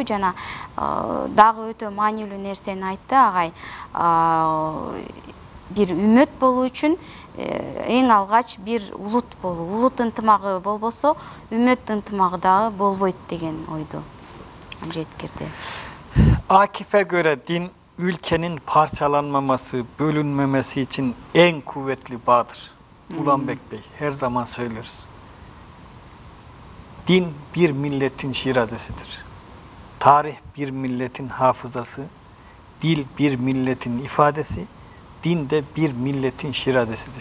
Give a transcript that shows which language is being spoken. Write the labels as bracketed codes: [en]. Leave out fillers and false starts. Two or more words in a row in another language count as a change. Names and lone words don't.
[ky] Жана дагы өтө маанилүү нерсени айтты агай. Бир үммөт болуу үчүн эң алгач бир улут болуу. Улут ынтымагы болбосо, үммөт ынтымагы дагы болбойт деген ойду жеткирди. [tr] Akif'e göre din ülkenin parçalanmaması, bölünmemesi için en kuvvetli bağdır. Ulanbek Bey, her zaman söylüyoruz. Din bir milletin şirazesidir. Tarih bir milletin hafızası, dil bir milletin ifadesi, din de bir milletin şirazesidir.